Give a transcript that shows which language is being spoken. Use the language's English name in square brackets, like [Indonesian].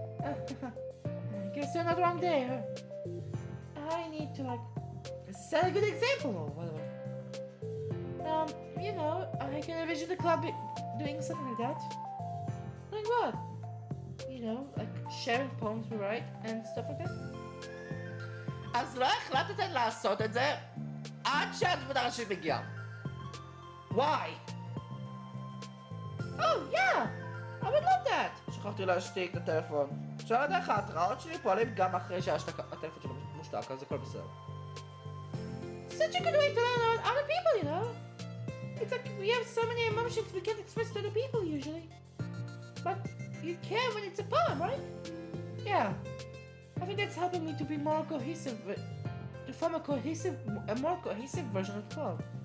[English] I guess you're not wrong there. I need to set a good example or whatever. You know, I can envision the club doing something like that. Doing what? You know, like sharing poems we write and stuff like that. [Hebrew] אז לא החלטתם לעשות את זה עד שהדמות הראשית מגיעה. [English] Why? Oh, yeah! I would love that! [Hebrew] שכחתי להשתיק את הטלפון. אפשר לדעת איך ההתראות שלי פועלים גם אחרי שהטלפון שלי מושתק, אז זה הכל בסדר. [English] Such a good way to learn about other people, you know? It's like we have so many emotions we can't express to other people usually. But you can when it's a poem, right? Yeah. I think that's helping me to be more cohesive, to form a more cohesive version of the club.